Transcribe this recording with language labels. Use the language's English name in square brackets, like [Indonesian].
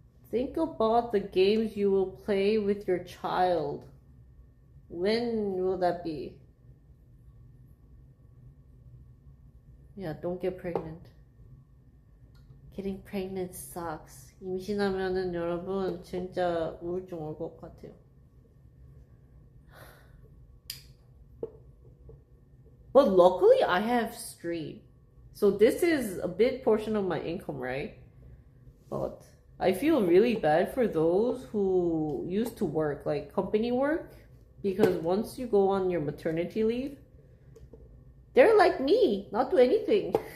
[English] Think about the games you will play with your child. When will that be? Yeah, don't get pregnant. Getting pregnant sucks. [Korean] 임신하면은 여러분 진짜 우울증 올 것 같아요. [English] But luckily, I have stream. So this is a big portion of my income, right? But I feel really bad for those who used to work, like company work, because once you go on your maternity leave, they're like me, not do anything.